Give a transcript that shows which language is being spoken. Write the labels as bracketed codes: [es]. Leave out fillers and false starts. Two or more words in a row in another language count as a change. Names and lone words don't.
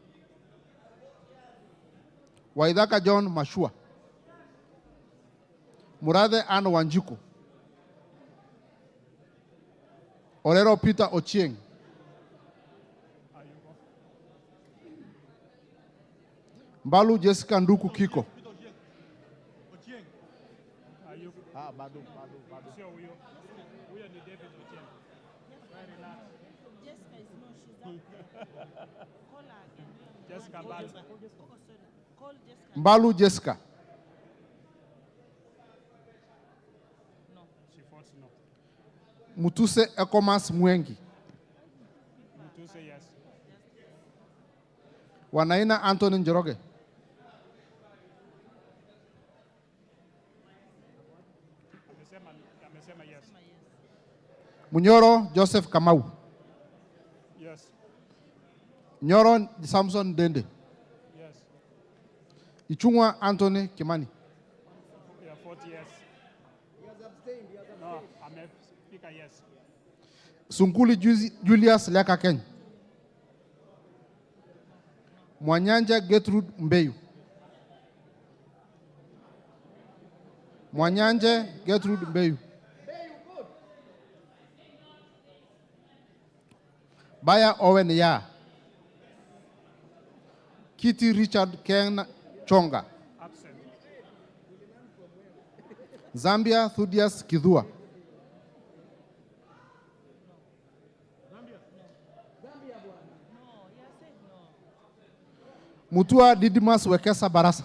[en] Waidaka John Mashua. Murade Ann Wanjiko. Orero Peter Ochieng. Mbalu Jessica Nduku Kiko. Bado. [sw] Sio huyo. Huyo ni David Ochieng. [en] Very relax. Jessica is no, she's not. Call her again. Jessica Bado. Call Jessica. Mbalu Jessica. No. She votes no. Mutuse Ekomas Mwengi. Mutuse, yes. Wanaina Anthony Njoroge. [sw] Amesema yes. [en] Munyoro Joseph Kamau. Yes. Nyoro Samson Dende. Yes. Ichungwa Anthony Kimani. Yeah, 40 yes. He has abstained. He has abstained. No, I'm a speaker, yes. Sunkuli Julius Leka Ken. Mwanyanja Gertrude Mbeyu. Mwanyanje Gertrude Mbeyu. Baya Owen Ya. Kitty Richard Ken Chonga. Absent. Zambia Thudias Kidhua. Mutua Didimas Wekesa Barasa.